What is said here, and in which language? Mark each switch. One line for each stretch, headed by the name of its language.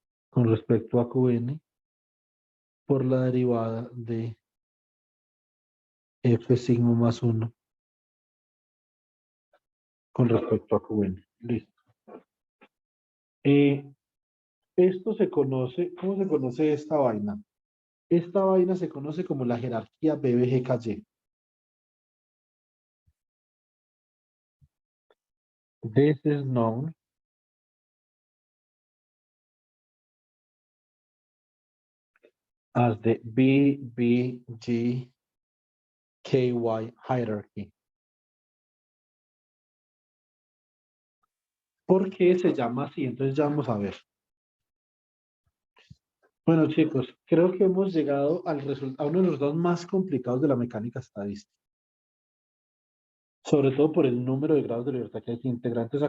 Spanish: con respecto a qn por la derivada de f sigma más 1 con respecto a qn. Listo. Esto se conoce, ¿cómo se conoce esta vaina? Esta vaina se conoce como la jerarquía BBGKY.
English: This is known as the BBGKY hierarchy.
Spanish: ¿Por qué se llama así? Entonces ya vamos a ver. Bueno, chicos, creo que hemos llegado a uno de los resultados más complicados de la mecánica estadística, sobre todo por el número de grados de libertad que hay de integrantes.